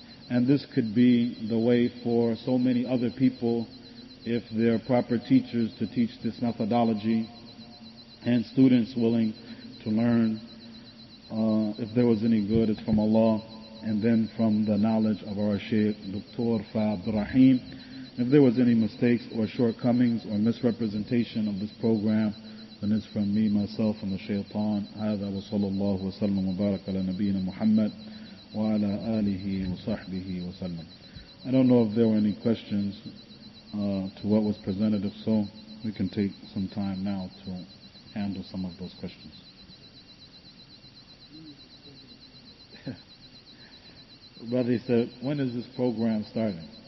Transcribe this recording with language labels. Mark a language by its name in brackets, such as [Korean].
[English] And this could be the way for so many other people if there are proper teachers to teach this methodology and students willing to learn. If there was any good, it's from Allah and then from the knowledge of our Shaykh, Dr. Abdul Rahim. If there was any mistakes or shortcomings or misrepresentation of this program, then it's from me, myself, and the shaitan. [Arabic] هذا وصلى الله وسلم وبارك على نبينا محمد وعلى آله وصحبه وسلم. [English] I don't know if there were any questions to what was presented. If so, we can take some time now to handle some of those questions. Brother, he said, when is this program starting?